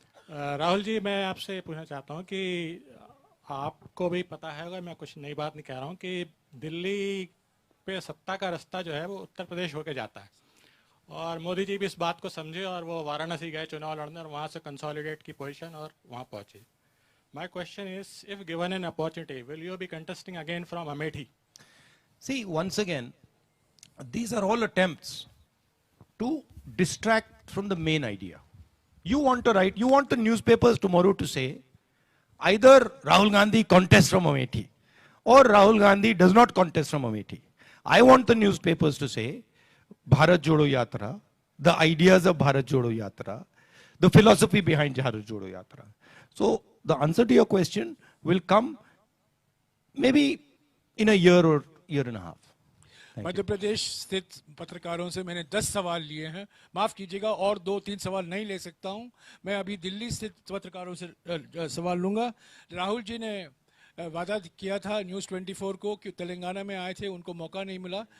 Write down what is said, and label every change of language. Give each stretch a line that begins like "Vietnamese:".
Hindi: राहुल जी, मैं आपसे पूछना चाहता हूं कि आपको भी पता है, मैं कुछ नई बात नहीं कह रहा हूं, कि दिल्ली पे सत्ता का रास्ता जो है वो उत्तर प्रदेश होके जाता है, और मोदी जी भी इस बात को समझे और वो वाराणसी गए चुनाव लड़ने, और वहां से कंसोलिडेट की पोजीशन और वहां पहुंचे।
English: My question is, if given an opportunity, will you be contesting again from Amethi? See, once again, these are all attempts to distract from the main idea. You want the newspapers tomorrow to say, either Rahul Gandhi contests from Amethi, or Rahul Gandhi does not contest from Amethi. I want the newspapers to say, Bharat Jodo Yatra, the ideas of Bharat Jodo Yatra, the philosophy behind Bharat Jodo Yatra. So, the answer to your question will come maybe in a year or year and a half.
Hindi: Madhya Pradesh स्थित पत्रकारों से मैंने 10 सवाल लिए हैं, माफ कीजिएगा, और 2-3 सवाल नहीं ले सकता हूं। मैं अभी दिल्ली स्थित पत्रकारों से सवाल लूंगा। राहुल जी ने वादा किया था न्यूज़ 24 को कि तेलंगाना में आए थे, उनको मौका नहीं मिला।